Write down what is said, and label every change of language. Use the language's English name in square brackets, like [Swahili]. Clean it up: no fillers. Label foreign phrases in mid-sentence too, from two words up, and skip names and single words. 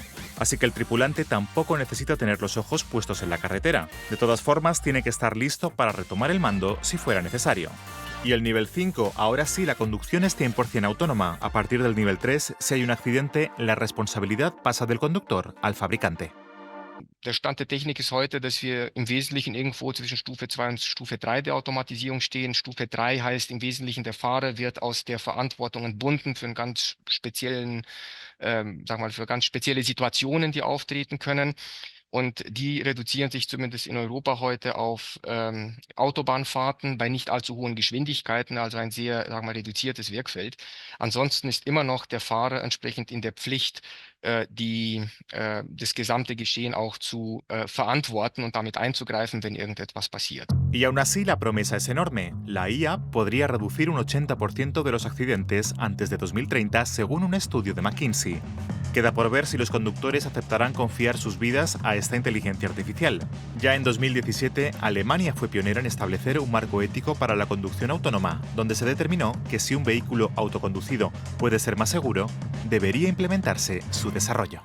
[Spanish] Así que el tripulante tampoco necesita tener los ojos puestos en la carretera. De todas formas, tiene que estar listo para retomar el mando si fuera necesario. Y el nivel 5, ahora sí, la conducción es 100% autónoma. A partir del nivel 3, si hay un accidente, la responsabilidad pasa del conductor al fabricante. [German] Der Stand der Technik ist heute, dass wir im Wesentlichen irgendwo zwischen Stufe 2 und Stufe 3 der Automatisierung stehen. Stufe 3 heißt im Wesentlichen, der Fahrer wird aus der Verantwortung entbunden für einen ganz speziellen, für ganz spezielle Situationen, die auftreten können. Und die reduzieren sich zumindest in Europa heute auf Autobahnfahrten bei nicht allzu hohen Geschwindigkeiten, also ein sehr, reduziertes Wirkfeld. Ansonsten ist immer noch der Fahrer entsprechend in der Pflicht, das gesamte Geschehen auch zu verantworten und damit einzugreifen, wenn irgendetwas passiert. [Spanish] Y aún así la promesa es enorme. La IA podría reducir un 80% de los accidentes antes de 2030, según un estudio de McKinsey. Queda por ver si los conductores aceptarán confiar sus vidas a esta inteligencia artificial. Ya en 2017, Alemania fue pionera en establecer un marco ético para la conducción autónoma, donde se determinó que si un vehículo autoconducido puede ser más seguro, debería implementarse su desarrollo.